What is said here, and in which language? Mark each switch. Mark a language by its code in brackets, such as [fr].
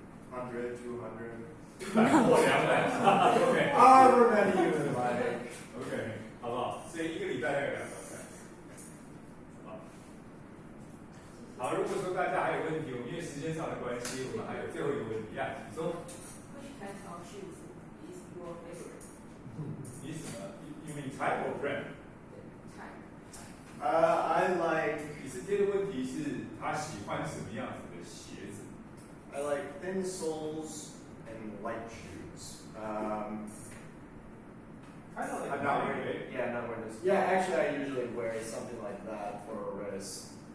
[en] 100, 200. [zh] 100或200 ，OK。 [en] However many you like. [zh] OK， 好不好？所以一个礼拜大概2到3次。好，如果说大家还有问题，我们因为时间上的关系，我们还有最后一个问题啊，请说。 [en] Which kind of shoes is your favorite? [zh] 你什么 [en] ？You mean type or brand? Type. I like. [zh] 你是贴的问题是他喜欢什么样子的鞋子 [en] I like thin soles and light shoes. Kind of like I'm not wearing. Yeah, I'm not wearing this. Yeah, actually, I usually wear something like that for a race.